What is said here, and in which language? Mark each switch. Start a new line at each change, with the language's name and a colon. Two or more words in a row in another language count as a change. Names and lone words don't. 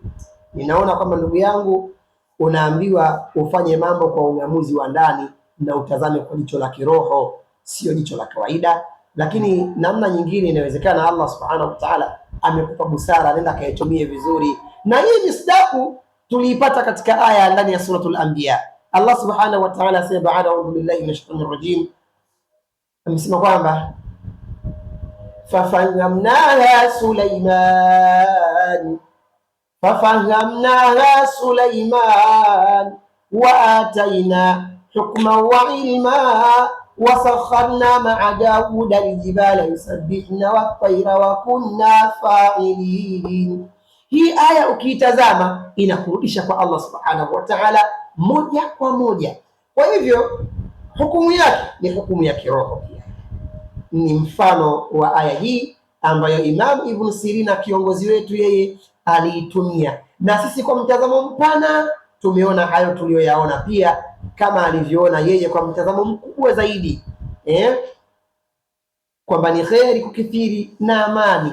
Swahili: Ninaona kwamba ndugu yangu, unaambiwa ufanye mambo kwa ung'amuzi wa ndani na utazame kwa jicho la kiroho, sio jicho la kawaida. Lakini namna nyingine inawezekana
Arabic: الله سبحانه وتعالى
Swahili: amekupa busara, nenda kaitumie vizuri. Na hii misdaku tuliipata katika aya ndani ya
Arabic: سورة الأنبياء. الله سبحانه وتعالى
Swahili: asema baada
Arabic: أعوذ بالله من الشيطان الرجيم,
Swahili: amesema kwamba
Arabic: ففهمناها سليمان وآتينا حكما وعلما وسخرنا مع داود الجبال يسبحن والطير وكنا فاعلين.
Swahili: Hii aya ukiitazama inakurudisha kwa
Arabic: الله سبحانه وتعالى
Swahili: moja kwa moja. Kwa hivyo hukumu yake ni hukumu ya kiroho pia. Ni mfano wa aya hii ambayo Imam Ibn Sirina kiongozi wetu yeye aliitumia, na sisi kwa mtazamo mpana tumeona hayo tuliyoyaona pia kama alivyoona yeye kwa mtazamo mkubwa zaidi, kwamba ni kheri kukithiri na amani.